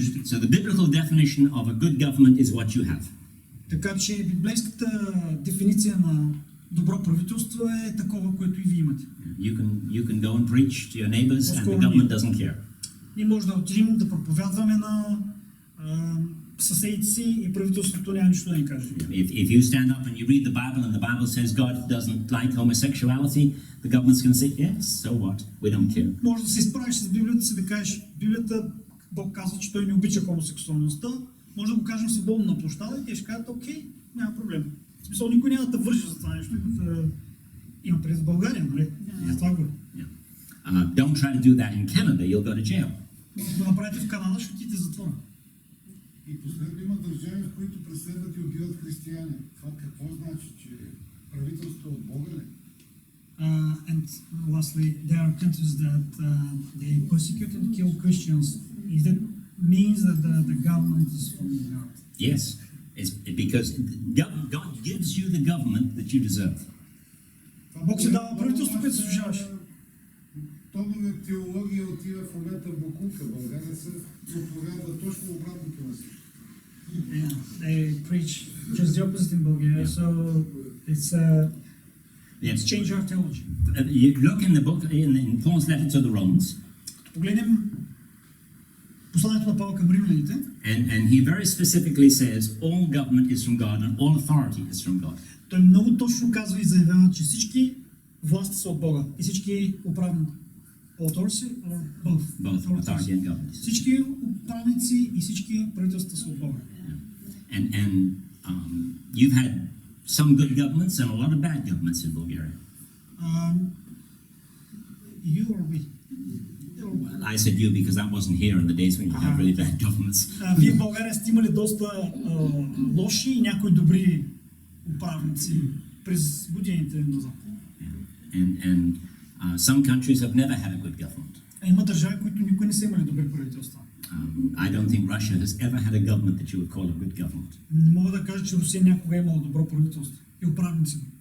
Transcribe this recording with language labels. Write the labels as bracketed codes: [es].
[en] So the biblical definition of a good government is what you have. [bg] Така че библейската дефиниция на добро правителство е такова, което и вие имате. [en] You can go and preach to your neighbors and the government doesn't care. [bg] Ние може да отидем да проповядваме на съседите си и правителството няма нищо да ни каже. [en] If you stand up and you read the Bible and the Bible says God doesn't like homosexuality, the government's going to say, yes, so what? We don't care. [bg] Може да се изправиш с Библията си да кажеш, Библията, Бог казва, че той не обича хомосексуалността. Може да го кажем символно на площада и те ще кажат, окей, няма проблем. В смисъл, никой няма да вържи за това нещо. Има през България, нали? Това го. [en] Don't try to do that in Canada, you'll go to jail. [bg] Ако го направите в Канада, ще отидете в затвора. И последно има държави, в които преследват и убиват християни. Това какво значи, че правителство от Бога ли? [en] And lastly, there are countries that they persecute and kill Christians. Is that means that the government is from God? Yes, it's because God gives you the government that you deserve. [bg] Бог си дава правителство, което заслужаваш. Тонова теология отива в момента в Бокука. България се проповядва точно обратното на всичко. [en] Yeah, they preach just the opposite in Bulgaria, so it's change our theology. You look in the book, in Paul's letter to the Romans. [bg] Погледнем посланието на Павел към римляните. [en] And he very specifically says all government is from God and all authority is from God. [bg] Той много точно казва и заявява, че всички власти са от Бога и всички управни [en] authority or both. Both authority and government. [bg] Всички управници и всички правителства са от Бога. [en] And you've had some good governments and a lot of bad governments in Bulgaria. You or we? I said you because I wasn't here in the days when you had really bad governments. [bg] Вие в България сте имали доста лоши и някои добри управници през годините назад. [en] And some countries have never had a good government. [bg] Има държави, които никога не са имали добри правителства. [en] I don't think Russia has ever had a government that you would call a good government. [bg] Не мога да кажа, че Русия някога е имала добро правителство и управници.